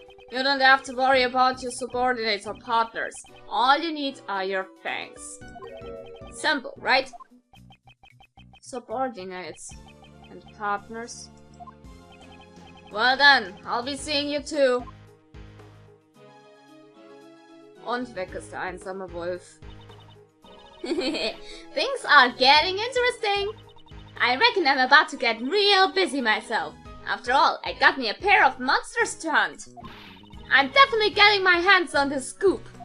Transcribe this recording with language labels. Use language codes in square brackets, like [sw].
[en] You don't have to worry about your subordinates or partners. All you need are your fangs. Simple, right? Subordinates and partners. Well then, I'll be seeing you too. [de] Und weg ist der einsame Wolf. [en] Things are getting interesting. I reckon I'm about to get real busy myself. After all, I got me a pair of monsters to hunt. I'm definitely getting my hands on the scoop.